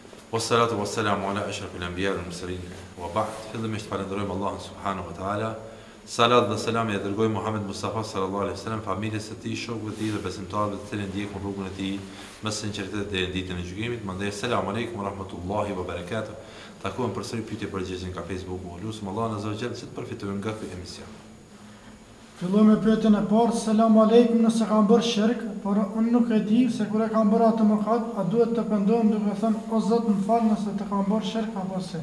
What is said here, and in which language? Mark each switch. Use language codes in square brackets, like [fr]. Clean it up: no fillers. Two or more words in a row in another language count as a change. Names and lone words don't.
[ar] والصلاة والسلام على أشرف الأنبياء والمرسلين. وبعد. [sq] Fillimisht falenderojmë Allahun [ar] سبحانه وتعالى. [sq] Salat dhe selam ja dërgojmë Muhammed Mustafa [ar] صلى الله عليه وسلم, [sq] familjes së tij, shokëve të tij dhe besimtarëve të cilët ndjekën rrugën e tij me sinqeritet deri në ditën e gjykimit. [ar] Mandej سلام عليكم ورحمة الله وبركاته. [sq] Takuam përsëri pyetje përgjigje nga Facebooku. Lutem Allahun [ar] عز وجل [sq] që të përfitojmë nga ky emision. Fillojmë me pyetjen e parë. [ar] سلام عليكم, [sq] nëse kam bërë shirk, por unë nuk e di se kur e kam bërë atë mëkat, a duhet të pendohem duke thënë o Zot më fal nëse të kam bërë shirk apo se?